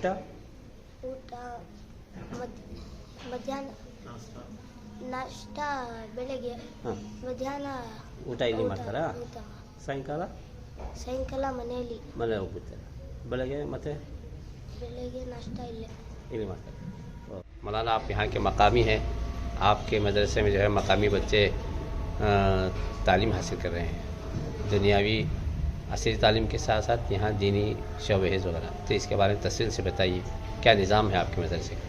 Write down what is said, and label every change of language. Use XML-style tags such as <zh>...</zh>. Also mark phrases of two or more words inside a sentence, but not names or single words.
<kn>ಊಟ, ಮಧ್ಯಾಹ್ನ ನಾಷ್ಟ, ಬೆಳಗ್ಗೆ ಹಾಂ, ಮಧ್ಯಾಹ್ನ ಊಟ ಇಲ್ಲಿ ಮಾಡ್ತಾರಾ? ಊಟ. ಸಾಯಂಕಾಲ ಮನೆಯಲ್ಲಿ. ಮನೆ ಹೋಗ್ಬಿಡ್ತಾರೆ. ಬೆಳಗ್ಗೆ ಮತ್ತೆ ಬೆಳಗ್ಗೆ ನಾಷ್ಟ ಇಲ್ಲೇ. इन्हीं मारते।</kn> <ur>مولانا آپ یہاں کے مقامی ہیں، آپ کے مدرسے میں جو ہے مقامی بچے تعلیم حاصل کر رہے ہیں، دنیاوی اصلی تعلیم کے ساتھ ساتھ یہاں دینی شعبے وغیرہ، تو اس کے بارے میں تفصیل سے بتائیے، کیا نظام ہے آپ کے مدرسے کا?</ur>